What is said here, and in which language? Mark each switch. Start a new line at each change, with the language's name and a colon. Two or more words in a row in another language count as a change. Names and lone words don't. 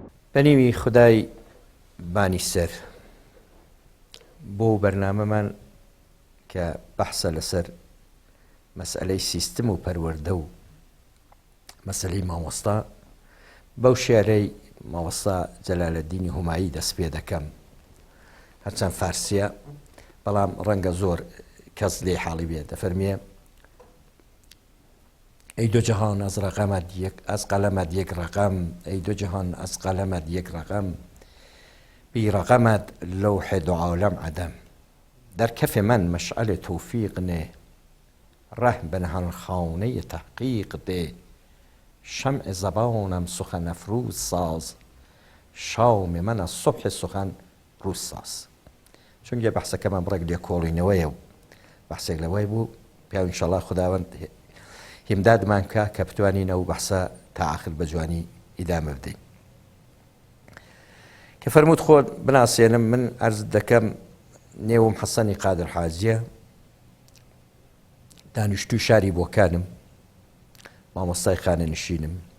Central Kurdish: بەنیوی خدای بانی سەر بۆ بەرنامەمان کە بەحسە لەسەر مەسئلەی سیستم و پەروەردە و مەسئلەی مامۆستا بەو شێرەی مامۆستا جەلالەدینی هومایی دەست پێ دەکەم هەرچەند فارسیە بەڵام ڕەنگە زۆر کەس لێ حاڵی بێ دەفەرمێ
Persian: ای دو جهان از قلمت یک رقم ای دو جهان از قلمت یک رقم بی رقمت لوح دو عالم عدم در کف من مشعل توفیق نه ره به نهانخانه تحقیق ده شمع زبانم سخن افروز ساز شام من از صبح سخن روز ساز
Central Kurdish: چونکە بەحسەکەمان بڕێک لێکۆڵینەوەیە و بەحسێک لەوەی بوو پیا ئینشەڵڵا خوداوەند هیمدادمان کە بتوانینەوە بەحسە تا ئاخر بە جوانی ئیدامە بدەین کە فەرمووت خۆت بناسێنم من عەرز دەکەم نێوم حەسەنی قادر حاجیە دانیشتووی شاری بۆکانم مامۆستای خانەنشینم